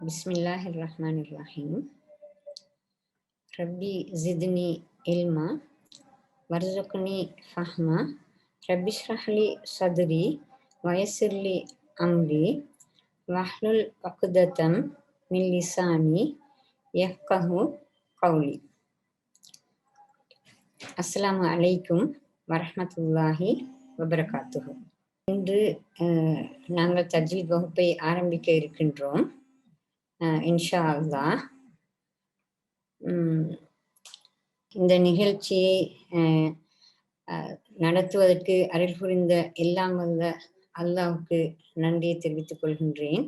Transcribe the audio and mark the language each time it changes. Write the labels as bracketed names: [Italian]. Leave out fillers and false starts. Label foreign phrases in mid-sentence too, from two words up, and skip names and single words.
[Arabic] بسم الله الرحمن الرحيم. رب زدني علما وارزقني فهما رب اشرح لي صدري ويسر لي أمري واحلل عقدة من لساني يفقهوا قولي. السلام عليكم ورحمة الله وبركاته. [Tamil] இன்று நாங்கள் தஜ்வீத் வகுப்பை ஆரம்பிக்க இருக்கின்றோம். [Arabic] إن شاء الله. [Tamil] இந்த நிகழ்ச்சியை நடத்துவதற்கு அருள் புரிந்த எல்லாம் வல்ல அல்லாஹ்வுக்கு நன்றியை தெரிவித்துக் கொள்கின்றேன்.